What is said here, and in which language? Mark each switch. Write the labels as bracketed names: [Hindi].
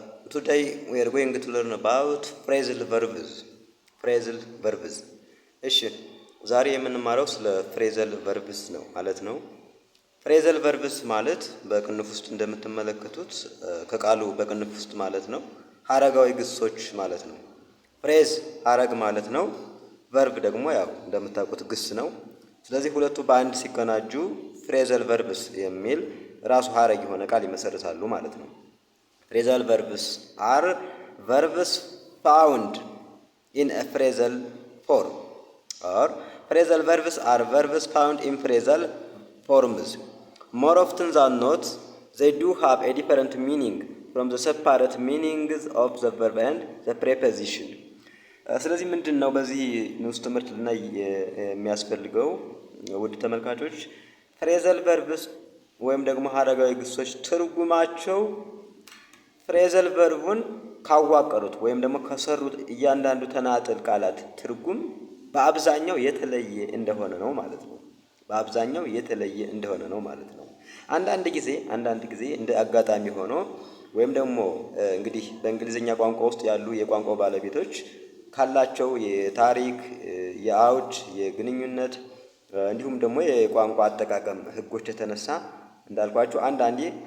[English] Today we are going to learn about phrasal verbs. Phrasal verbs. [Amharic] እሺ ዛሬ የምንማረው ስለ phrasal verbs ነው ማለት ነው። phrasal verbs ማለት በቅንፍ ውስጥ እንደምትመለከቱት ከቃሉ በቅንፍ ውስጥ ማለት ነው ሐረጋዊ ግሶች ማለት ነው። phrase ሐረግ ማለት ነው። verb ደግሞ ያው እንደምታውቁት ግስ ነው። ስለዚህ ሁለቱ በአንድ ሲቀናጁ phrasal verbs የሚል ራሱ ሐረግ የሆነ ቃል ይመሰርታሉ ማለት ነው። [English] phrasal verbs are verbs found in a phrasal form or phrasal verbs are verbs found in phrasal forms. More often than not, they do have a different meaning from the separate meanings of the verb and the preposition. [Amharic] ስለዚህ ምንድነው በዚህ ንዑስ ትምህርት ላይ የሚያስፈልገው ውድ ተመልካቾች phrasal verbs ወይም ደግሞ ሐረጋዊ ግሶች ትርጉማቸው phrasal verbን ካዋቀሩት ወይም ደግሞ ከሰሩት እያንዳንዱ ተናጥል ቃላት ትርጉም በአብዛኛው የተለየ እንደሆነ ነው ማለት ነው። በአብዛኛው የተለየ እንደሆነ ነው ማለት ነው። አንዳንድ ጊዜ እንደ አጋጣሚ ሆኖ ወይም ደግሞ እንግዲህ በእንግሊዝኛ ቋንቋ ውስጥ ያሉ የቋንቋው ባለቤቶች ካላቸው የታሪክ የአውድ የግንኙነት እንዲሁም ደግሞ የቋንቋ አጠቃቀም ህጎች የተነሳ እንዳልኳችሁ አንዳንዴ